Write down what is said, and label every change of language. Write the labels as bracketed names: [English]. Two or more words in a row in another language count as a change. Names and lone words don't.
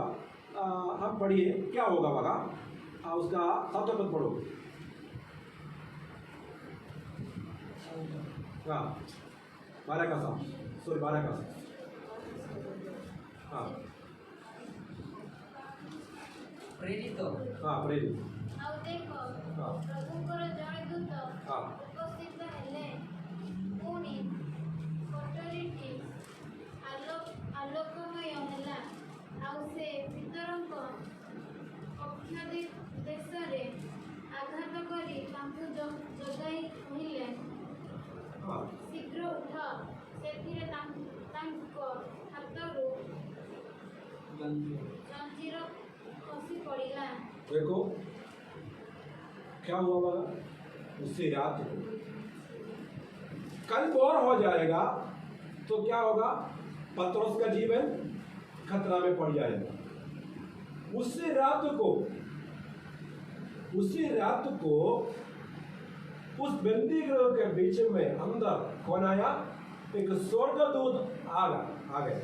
[Hindi] हम पढ़िए क्या होगा वहाँ, उसका सातवां पद पढ़ो। हाँ, 12 का 7। हाँ प्रेरित हाँ, प्रेरित। [Odia] ଆଉ ଦେଖ [Hindi] हाँ [Odia] ପ୍ରଭୁଙ୍କର ଜଣେ ଦୂତ [Hindi] हाँ [Odia] ଉପସ୍ଥିତ ହେଲେ, ପୁଣି କୋଠରୀଟି ଆଲୋକମୟ ହେଲା, ଆଉ ସେ ପିତରଙ୍କ ଅକ୍ଷୟ ଦେଶରେ ଆଘାତ କରି ତାଙ୍କୁ ଜଗାଇ କହିଲେ, [Hindi] हाँ [Odia] ଶୀଘ୍ର ଉଠ। ସେଥିରେ ତାଙ୍କ ହାତରୁ ଜଞ୍ଜିର ଖସି ପଡ଼ିଲା। [Hindi] देखो क्या हुआ होगा, उसी रात को कल और हो जाएगा तो क्या होगा, पतरस का जीवन खतरा में पड़ जाएगा। उसी रात को उस बंदी गृह के बीच में अंदर कौन आया, एक स्वर्गदूत आ गया।